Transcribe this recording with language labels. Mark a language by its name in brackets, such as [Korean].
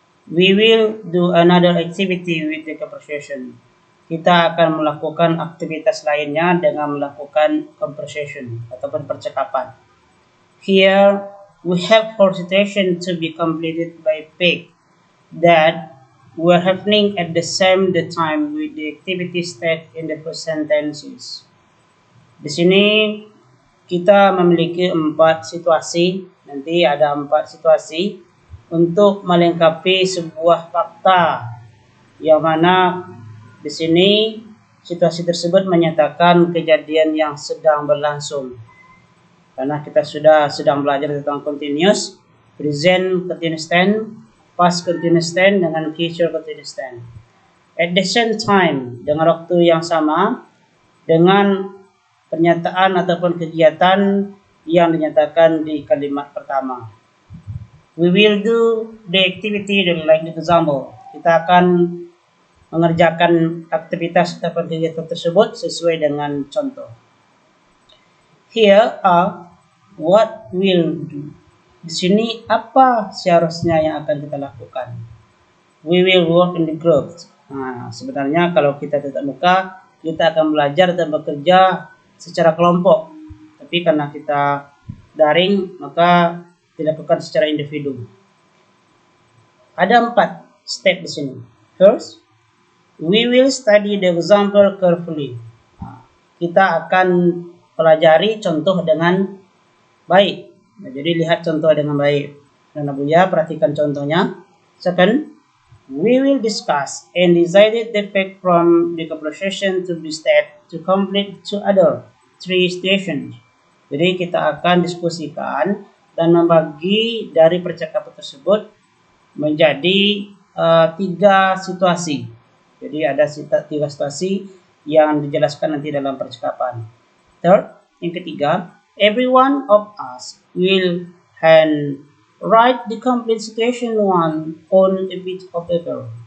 [English] We will do another activity with the conversation. [Indonesian] Kita akan melakukan aktivitas lainnya dengan melakukan conversation ataupun percakapan. [English] Here we have 4 situations to be completed by Peg that were happening at the same time with the activity state in the present tenses. [Indonesian] Di sini kita memiliki 4 situasi. Nanti ada 4 situasi untuk melengkapi sebuah fakta, yang mana di sini situasi tersebut menyatakan kejadian yang sedang berlangsung. Karena kita sedang belajar tentang continuous, present continuous tense, past continuous tense dengan future continuous tense. [English] At the same time, [Indonesian] dengan waktu yang sama, dengan pernyataan ataupun kegiatan yang dinyatakan di kalimat pertama. [English] We will do the activity like the example. [Indonesian] Kita akan mengerjakan aktivitas ataupun kegiatan tersebut sesuai dengan contoh. [English] Here are what we'll do. [Indonesian] Di sini apa seharusnya yang akan kita lakukan. [English] We will work in the group. [Indonesian] Nah, sebenarnya kalau kita tatap muka, kita akan belajar dan bekerja secara kelompok. Tapi karena kita daring, maka dilakukan secara individu. Ada 4 step di sini. [English] First, we will study the example carefully. [Indonesian] Nah, kita akan pelajari contoh dengan baik. Nah, jadi lihat contoh dengan baik. Dan Buya perhatikan contohnya. [English] Second, we will discuss and decide the fact from the conversation to be step to complete 2 other 3 stations. [Indonesian] Jadi kita akan diskusikan dan membagi dari percakapan tersebut menjadi 3 situasi. Jadi ada 3 situasi yang dijelaskan nanti dalam percakapan. [English] Third, [Indonesian] yang ketiga, [English] every one of us will write the complete situation 1 on a bit of paper.